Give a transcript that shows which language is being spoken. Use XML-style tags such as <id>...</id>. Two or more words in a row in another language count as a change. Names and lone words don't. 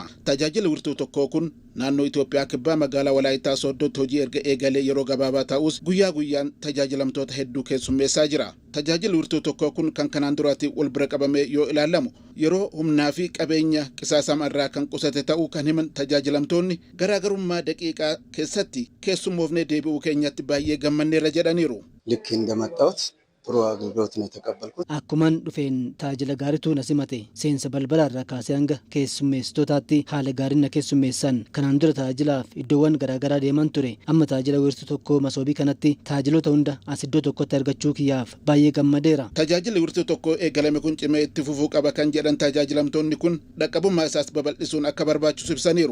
<om>Tajaajilli wiirtuu tokkoo kun naannoo Itoophiyaa kibbaa magaalaa Walaayittaa Sooddootti hojii erga eegalee yeroo gabaabaa ta'us guyyaa guyyaan tajaajilamtoota hedduu keessummeessaa jira. Tajaajilli wiirtuu tokkoo kun kan kanaan duraatti wal bira qabamee yoo ilaalamu yeroo humnaa fi qabeenya qisaasama irraa kan qusate ta'uu kan himan tajaajilamtoonni garaagarummaa daqiiqaa keessatti keessummoofnee deebi'uu keenyatti baay'ee gammanneerra jedhaniiru.</om> <am>ልክ እንደመጣሁት ጥሩ አገልግሎት ነው የተቀበልኩት።</am> <om>Akkuman dhufeen tajaajila gaariitu na simate seensa balbala irraa kaasee hanga keessummeessitootaatti haala gaariin na keessummeessan. Kanaan dura tajaajilaaf iddoowwan garaagaraa deeman ture. Amma tajaajila wiirtuu tokkoo masoobii kanatti tajaajiloota hunda as iddoo tokkotti argachuu kiyyaaf baay'ee gammadeera. Tajaajilli wiirtuu tokkoo eegalame kun cimee itti fufuu qaba kan jedhan tajaajilamtoonni kun dhaqqabummaa isaas babal'isuun akka barbaachisu ibsaniiru.</om>